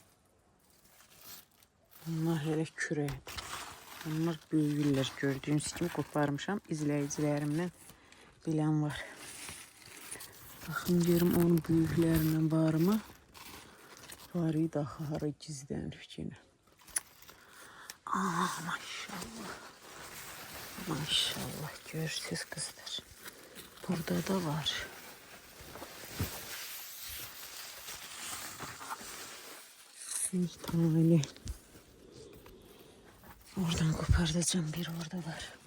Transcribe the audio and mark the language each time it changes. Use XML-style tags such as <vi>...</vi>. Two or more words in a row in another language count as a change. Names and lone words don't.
<az>Bunlar hələ kürəkdir. Bunlar böyüklər, gördüğünüz kimi qoparmışam. İzləyicilərimdən bilən var. Baxın görüm onun böyüklərindən var mı? Var idi axı hara gizlənir yenə. Aa, maşallah. Maşallah görürsünüz kızlar.</az> <tr>Burada da var. Bir tane.</tr> <az>Oradan kopardacağım, bir orada var.</az>